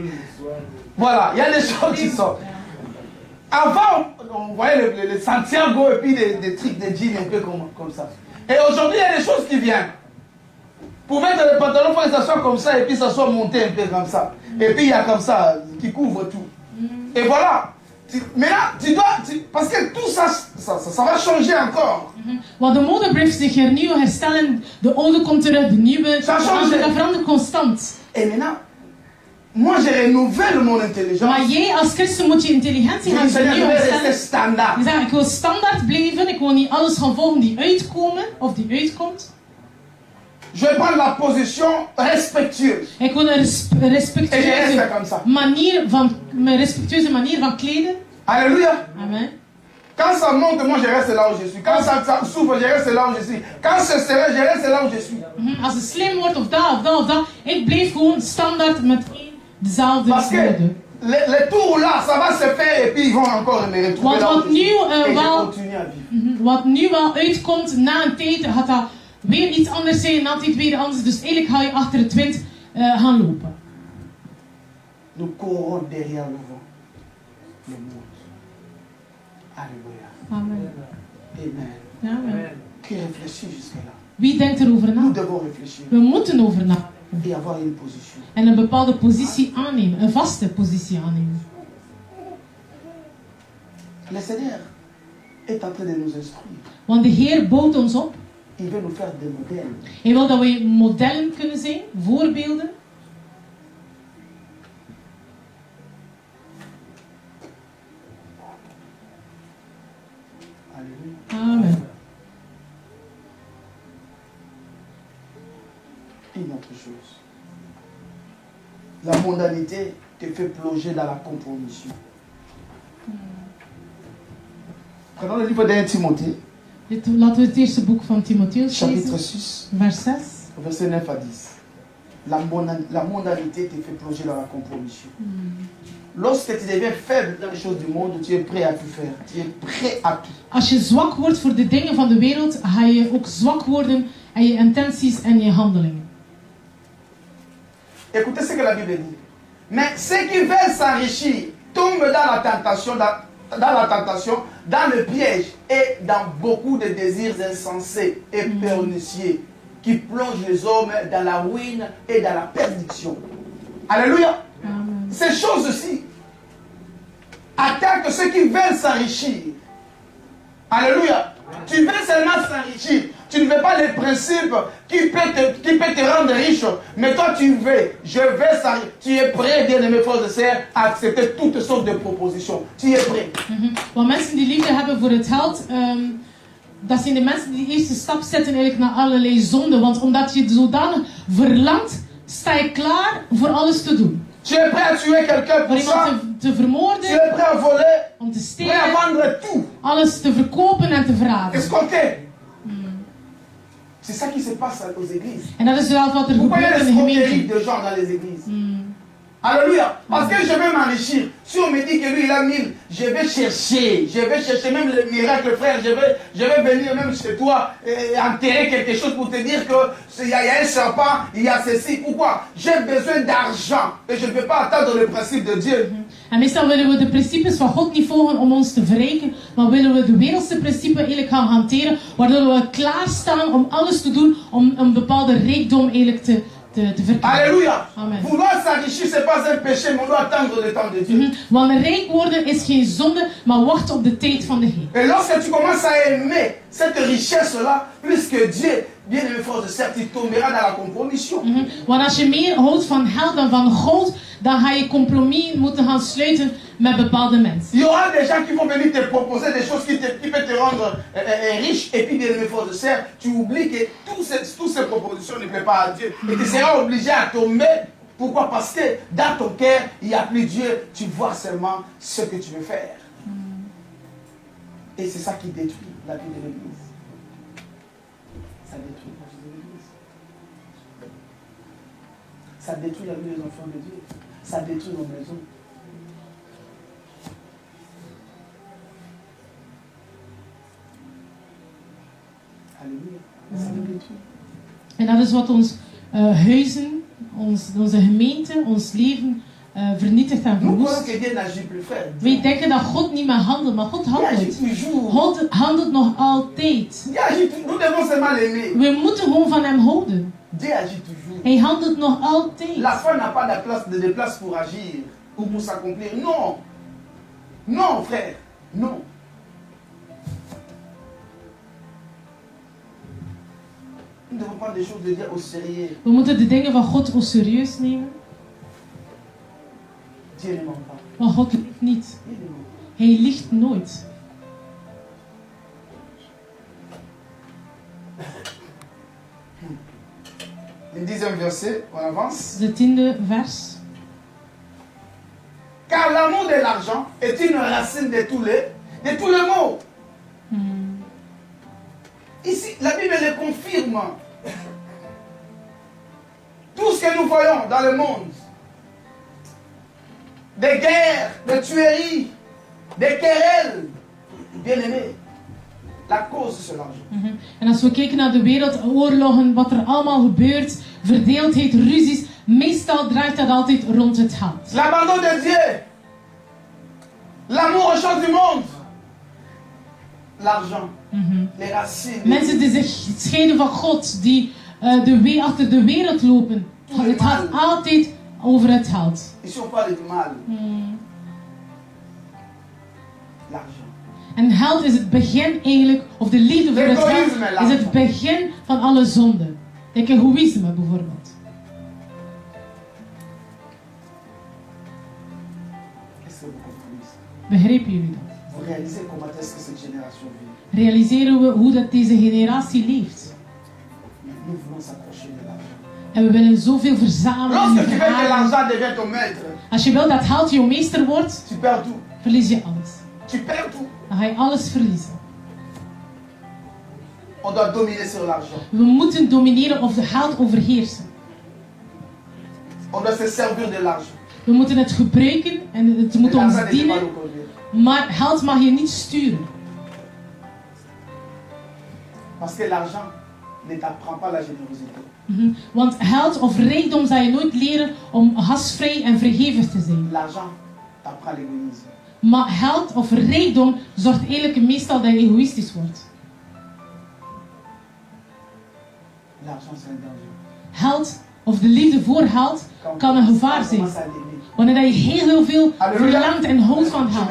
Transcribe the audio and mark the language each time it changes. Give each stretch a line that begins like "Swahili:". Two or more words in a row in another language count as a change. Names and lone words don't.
French: Voilà, il y a des choses qui sont... Avant, on voyait les Santiago et puis des trucs de jeans un peu comme ça. Et aujourd'hui, il y a des choses qui viennent. Pour mettre les pantalons, il faut que ça soit comme ça et puis ça soit monté un peu comme ça. Et puis il y a comme ça qui couvre tout. Et voilà. Maintenant, parce que tout ça va changer encore.
Dutch: Want de mode blijft zich hernieuwen, herstellen. De oude komt terug, de nieuwe.
French: Ça change.
Dutch: Dat verandert constant.
French: Et maintenant, moi je renouvelle mon intelligence.
Dutch: Maar jij als christen moet je intelligentie gaan
French: Je
Dutch: vernieuwen.
French: vais rester standard.
Dutch: Je zegt, ik wil standaard blijven. Ik wil niet alles gaan volgen die uitkomen. Of die uitkomt.
French: Je vais prendre la position respectueuse.
Dutch: Ik wil een respectueuze manier van kleden.
French: Alléluia. Amen. Quand ça monte, moi je reste là où je suis. Quand ça souffre, je reste là où je suis. Quand c'est serré, je reste là où je suis.
Dutch: Als het slim wordt of dat. Ik blijf gewoon standaard met dezelfde
French: Parce que
Dutch: mode.
French: les tours là, ça va se faire et puis ils vont encore me retrouver là où je suis. Et je continue à vivre.
Dutch: Wat nu wel uitkomt, na een tijd gaat dat weer iets anders zijn en altijd weer anders. Dus eigenlijk ga je achter het wind gaan lopen.
French: Nous courons derrière le vent. Le monde. Alléluia. Amen. Amen. Amen. Qui réfléchit jusque-là?
Dutch: Wie denkt erover na?
French: Nous devons réfléchir
Dutch: We moeten over nadenken.
French: et avoir une position.
Dutch: En een bepaalde positie aannemen. Een vaste positie aannemen.
French: Le Seigneur est en train de nous instruire.
Dutch: Want de Heer bouwt ons op.
French: Il veut nous faire des modèles.
Dutch: Hij wil dat wij modellen kunnen zijn. Voorbeelden.
French: Alléluia. Amen. Une autre chose. La mondanité te fait plonger dans la compromission. Prenons le livre d'Un Timothée,
Dutch: Laten we het eerste boek van Timotheus
French: chapitre
Dutch: lezen.
French: 6,
Dutch: Vers 6.
French: verset 9 à 10. La mondanité te fait plonger dans la compromission. Lorsque tu deviens faible dans les choses du monde, tu es prêt à tout faire. Tu es prêt à tout.
Dutch: Als je zwak wordt voor de dingen van de wereld, ga je ook zwak worden in je intenties en je handelingen.
French: Écoutez ce que la Bible dit. Mais ceux qui veulent s'enrichir tombent dans la tentation, dans le piège et dans beaucoup de désirs insensés et pernicieux qui plongent les hommes dans la ruine et dans la perdition. Alléluia. Amen. Ces choses-ci attaquent ceux qui veulent s'enrichir. Alléluia. Tu veux seulement s'enrichir. Tu ne veux pas les principes qui peuvent te rendre riche. Mais toi, je veux s'enrichir. Tu es prêt, bien-aimé frères et sœurs, à accepter toutes sortes de propositions. Tu es prêt.
Dutch: Want mensen die liefde hebben voor het geld, dat zijn de mensen die de eerste stap zetten eigenlijk naar allerlei zonden. Want omdat je zodanig verlangt, sta je klaar voor alles te doen.
French: Tu es prêt à tuer quelqu'un
Dutch: Voor
French: pour ça.
Dutch: iemand te vermoorden,
French: Tu es prêt à voler.
Dutch: om te
French: Prêt à
Dutch: stelen,
French: vendre tout.
Dutch: alles te verkopen en te verraden.
French: Escroquer. C'est ça qui se passe aux églises.
Dutch: En dat is wel wat er
French: Pourquoi il y a
Dutch: gebeurt in de
French: l'escroquerie
Dutch: gemeente.
French: de gens dans les églises? Alléluia. Parce que je veux m'enrichir. Si on me dit que lui il a 1000, je vais chercher même le miracle, frère. Je vais venir même chez toi et enterrer quelque chose pour te dire qu'il y a un serpent, il y a ceci. Pourquoi? J'ai besoin d'argent et je ne peux pas attendre le principe de Dieu.
Dutch: En meestal willen we de principes van God niet volgen om ons te verrijken, maar willen we de wereldse principes eigenlijk gaan hanteren, waardoor we klaarstaan om alles te doen om een bepaalde rijkdom eigenlijk te verkrijgen.
French: Alléluia. Amen. Vouloir s'enrichir, ce n'est pas un péché, mais on doit attendre le temps de Dieu.
Dutch: Want rijk worden is geen zonde, maar wacht op de tijd van de Heer.
French: Et lorsque tu commences à aimer cette richesse-là, plus que Dieu, bien aimé frère et sœur, tu tomberas dans la compromission.
Dutch: Want als je meer houdt van geld dan van goud, dan ga je compromis moeten gaan sluiten met bepaalde mensen.
French: Il y aura des gens qui vont venir te proposer des choses qui peuvent te rendre riche. Et puis, bien aimé frère et sœur, tu oublies que toutes ces propositions ne plaisent pas à Dieu. Et tu seras obligé à tomber. Pourquoi? Parce que dans ton cœur, il n'y a plus Dieu. Tu vois seulement ce que tu veux faire. Et c'est ça qui détruit la vie de l'Église. Ça détruit la vie de l'Église. Ça détruit la vie des enfants de Dieu. Ça détruit nos maisons. Alléluia. Ça le détruit.
Dutch: En dat is wat ons huizen, onze gemeente, ons leven vernietigt en
French: Nous croyons
Dutch: verwoest.
French: que Dieu n'agit plus, frère.
Dutch: Wij denken dat God niet meer handelt, maar God
French: Il agit
Dutch: handelt.
French: toujours.
Dutch: God handelt nog altijd.
French: Dieu agit toujours. Nous devons seulement l'aimer.
Dutch: We moeten gewoon van hem houden.
French: Dieu agit toujours.
Dutch: Hij handelt nog altijd.
French: La foi n'a pas de place pour agir ou pour s'accomplir. Non. Non, frère, non. Nous devons prendre des choses de Dieu au sérieux.
Dutch: We moeten de dingen van God ook serieus nemen.
French: Dieu ne ment pas.
Dutch: Want God liegt niet.
French: Il ne ment pas.
Dutch: Hij liegt nooit.
French: Le 10e verset, on avance.
Dutch: De 10e vers.
French: Car l'amour de l'argent est une racine de tous les maux. Ici, la Bible le confirme. Tout ce que nous voyons dans le monde, des guerres, des tueries, des querelles, bien aimé, la cause c'est l'argent.
Dutch: En als we kijken naar de wereld, oorlogen, wat er allemaal gebeurt, verdeeldheid, ruzies, meestal draait dat altijd rond het geld.
French: L'abandon de Dieu, l'amour aux choses du monde, l'argent, les racines.
Dutch: Mensen die zich scheiden van God, die achter de wereld lopen. Het gaat altijd over het geld.
French: Ici on parle du mal. L'argent.
Dutch: En geld is het begin eigenlijk, of de liefde voor het geld, is het begin van alle zonden. Denk egoïsme bijvoorbeeld.
French: Qu'est-ce que vous comprenez?
Dutch: Begrijpen jullie dat?
French: Vous réalisez comment est-ce que cette génération vit?
Dutch: Realiseren we hoe dat deze generatie leeft?
French: Nous voulons s'approcher de l'argent.
Dutch: En we willen zoveel verzamelen.
French: Lorsque tu veux que l'argent devienne ton maître,
Dutch: Als je wil dat geld jouw meester wordt,
French: tu perds tout.
Dutch: verlies je alles.
French: Tu perds tout.
Dutch: Dan ga je alles verliezen.
French: On doit dominer sur l'argent.
Dutch: We moeten domineren of de geld overheersen.
French: On doit se servir de l'argent.
Dutch: We moeten het gebruiken en het moet ons
French: L'argent n'est pas
Dutch: dienen.
French: le conduire.
Dutch: Maar geld mag je niet sturen.
French: Parce que l'argent ne t'apprend pas la générosité.
Dutch: Want geld of rijkdom zal je nooit leren om gastvrij en vrijgevig te zijn.
French: L'argent t'apprend l'égoïsme.
Dutch: Maar geld of rijkdom zorgt eigenlijk meestal dat je egoïstisch wordt.
French: L'argent c'est un danger.
Dutch: Geld of de liefde voor geld kan een gevaar zijn. Wanneer je heel veel verlangt en houdt van geld.